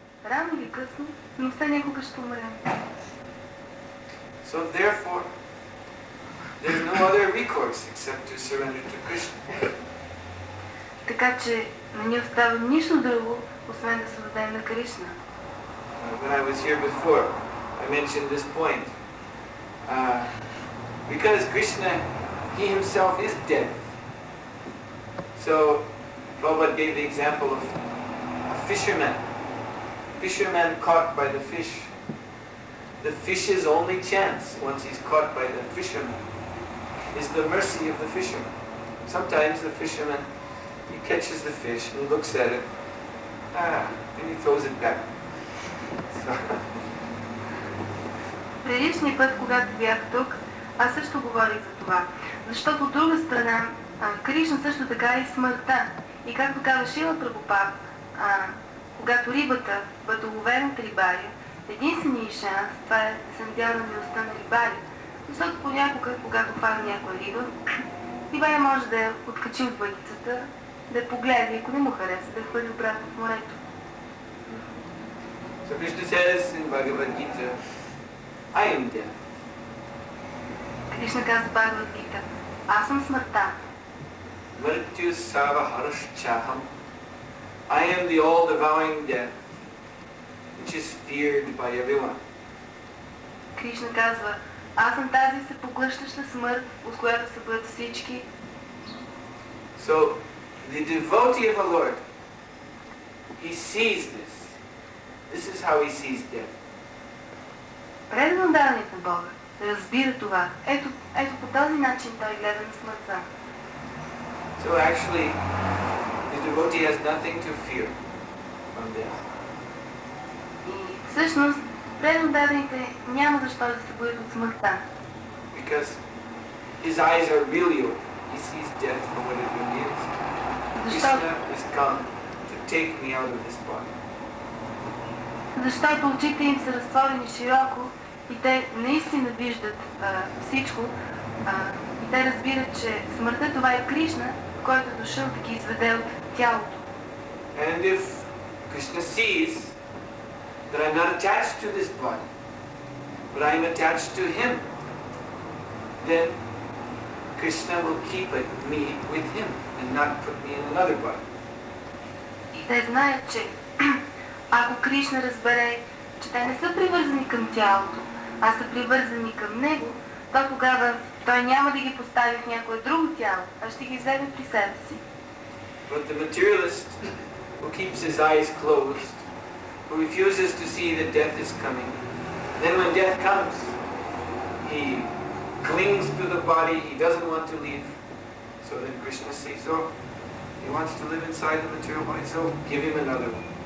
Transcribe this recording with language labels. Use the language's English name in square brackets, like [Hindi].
[Bulgarian] Рано или късно, но все някога ще умрем. [English] So therefore, there's no other recourse except to surrender to Kṛṣṇa. Така че не ни остава нищо друго, освен да се отдадем на Кришна. When I was here before, I mentioned this point. Because Kṛṣṇa, he himself is dead. So, Prabhupada gave the example of a fisherman. Fisherman caught by the fish. The fish's only chance, once he's caught by the fisherman, is the mercy of the fisherman. Sometimes the fisherman, he catches the fish and looks at it, and he throws it back. [Bulgarian] Предишния път, когато бях тук, аз също говорих за това. Защото от друга страна, Кришна също така е смъртта. И както казва Шрила Прабхупад, когато рибата бъде уловена от рибаря, единственият шанс, това е да се надява на милостта на рибаря. Защото понякога, когато хвана някоя риба, рибаря може да я откачи от въдицата, да я погледа и ако не му хареса, да я хвърли обратно в морето. [English] So Krishna says in Bhagavad Gita, I am death. [Bulgarian] Кришна казва в Бхагавад Гита, аз съм смъртта. [Sanskrit] Mrityu sarva harashchaham. [English] I am the all-devouring death, which is feared by everyone. [Bulgarian] Кришна казва, аз съм тази всепоглъщаща смърт, от която се боят всички. [English] So, the devotee of the Lord, he sees this. This is how he sees death. [Bulgarian] Предан дарник на Бога разбира това. Ето по този начин той гледа на смъртта. [English] So actually, the devotee has nothing to fear from death. [Bulgarian] И всъщност, предан дарните няма защо да се боят от смъртта. [English] Because his eyes are really open. He sees death for what it really is. Kṛṣṇa has come to take me out of this body. [Bulgarian] Защото очите им са разтворени широко и те наистина виждат всичко и те разбират, че смъртта това е Кришна, който е дошъл да ги изведе от тялото. [English] And if Kṛṣṇa sees that I'm not attached to this body, but I'm attached to him, then Kṛṣṇa will keep me with him and not put me in another body. [Bulgarian] И те знаят, че ако Кришна разбере, че те не са привързани към тялото, а са привързани към него, то тогава той няма да ги постави в някое друго тяло, а ще ги вземе при себе си. [English] But the materialist who keeps his eyes closed, who refuses to see that death is coming, then when death comes, he clings to the body, he doesn't want to leave. So then Kṛṣṇa sees, oh, he wants to live inside the material body, so give him another one.